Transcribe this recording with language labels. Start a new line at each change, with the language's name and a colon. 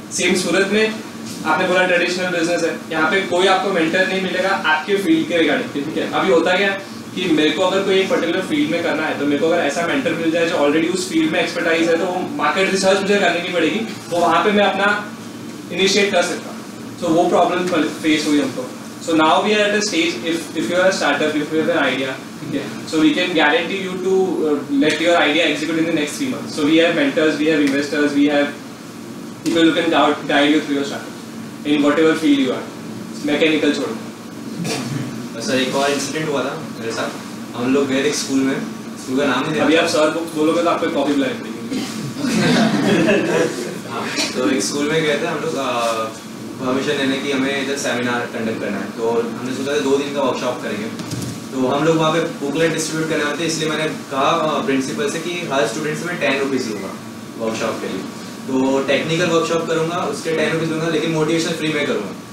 Hindi: Same सूरत में आपने बोला ट्रेडिशनल बिजनेस है, यहाँ पे कोई आपको मेंटर नहीं मिलेगा आपके फील्ड के रिगार्डिंग, ठीक है। अभी होता क्या कि मेरे को अगर कोई एक पर्टिकुलर फील्ड में करना है तो मेरे को अगर ऐसा मेंटर मिल जाए जो ऑलरेडी उस फील्ड में एक्सपर्टाइज है तो वो मार्केट रिसर्च मुझे करने की पड़ेगी, वो वहाँ पे मैं अपना इनिशिएट कर सकता हूँ। सो वो प्रॉब्लम फेस हुई हमको।
English: So now we are at a stage, if you are a startup, if you have an idea, okay, so we can guarantee you to let your idea execute in the next 3 months. So we have mentors, we have investors, we have people who can guide you through your startup in whatever field you are.
Hindi: Mechanical छोड़ो। Sir एक और incident हुआ था मेरे साथ, हम लोग गए थे स्कूल में, स्कूल का नाम नहीं अभी आप सर बोलोगे तो आपको कॉपी बुलानी पड़ेगी। हाँ, तो एक स्कूल में गए थे हम लोग परमिशन लेने की, हमें इधर सेमिनार कंडक्ट करना है, तो हमने सोचा था 2 दिन का वर्कशॉप करेंगे, तो हम लोग वहाँ पे बुकलेट डिस्ट्रीब्यूट करने वाले थे, इसलिए मैंने कहा प्रिंसिपल से कि हर स्टूडेंट से मैं 10 रुपीज़ लूँगा वर्कशॉप के लिए, तो टेक्निकल वर्कशॉप करूँगा उसके 10 रुपीज़ लूँगा, लेकिन मोटिवेशन फ्री में करूँगा।